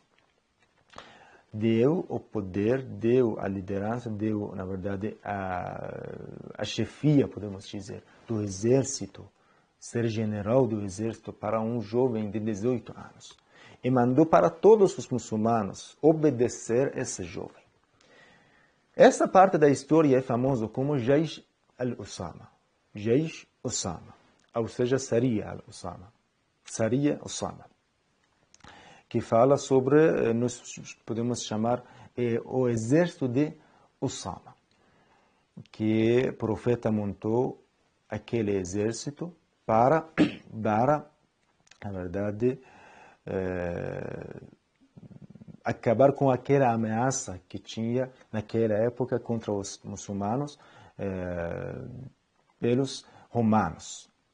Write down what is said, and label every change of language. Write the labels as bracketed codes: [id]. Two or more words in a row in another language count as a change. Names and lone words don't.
[pt] Deu o poder, deu a liderança, deu, na verdade, a chefia, podemos dizer, do exército, ser general do exército para um jovem de 18 anos. E mandou para todos os muçulmanos obedecer esse jovem. Essa parte da história é famosa como Jaysh al-Usama. Jaysh Usama, ou seja, Sariya al-Usama. Sariya Usama. Que fala sobre, nós podemos chamar, o exército de Usama, que o profeta montou aquele exército para na verdade, acabar com aquela ameaça que tinha naquela época contra os muçulmanos pelos romanos.